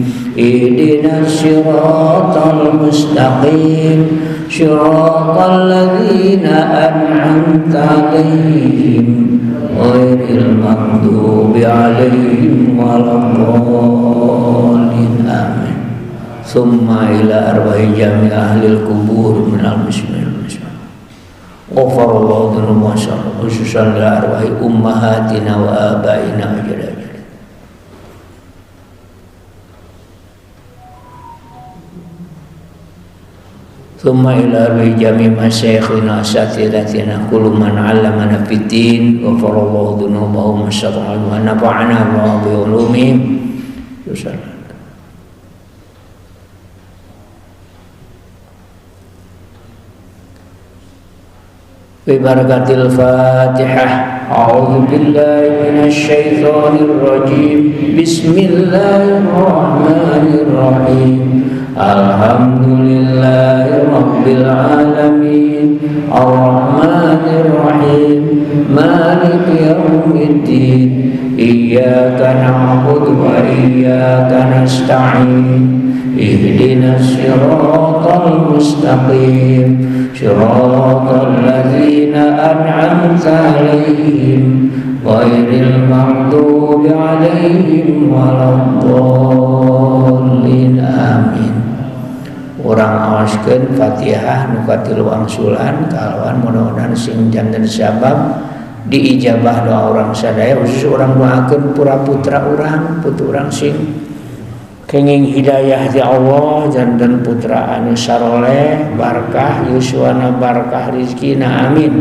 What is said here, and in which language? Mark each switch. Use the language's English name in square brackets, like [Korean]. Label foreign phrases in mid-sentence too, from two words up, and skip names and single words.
[Arabic] اهدنا الصراط المستقيم. صراط الذين أنعمت عليهم غير المغضوب عليهم ولا الضالين. Amin. ثم إلى أرواح جميع أهل القبور من المسلمين. غفر الله ذنوب ما شاء الله خصوصا إلى أرواح أمهاتنا وآبائنا وأجدادنا. ثم إلى أرواح جميع مشايخنا أساتذتنا كل من علمنا في الدين غفر الله ذنوبهم ما شاء الله ونفعنا الله بعلومهم. ببركة الفاتحة. أعوذ بالله من الشيطان الرجيم. بسم الله الرحمن الرحيم. الحمد لله رب العالمين. الرحمن الرحيم. مالك يوم الدين. إياك نعبد وإياك نستعين. اهدنا الصراط المستقيم. صراط الذين أنعمت عليهم غير المغضوب عليهم ولا الضالين. Amin. [Sundanese] Urang awaskeun Fatihah nu katilu wangsulan kalawan mudah-mudahan sing janten sabab diijabah doa urang sadaya khusus urang doakeun pura putra urang putu urang sing kenging hidayah di Allah janten putra anu saroleh barkah yuswana barkah rizkina amin.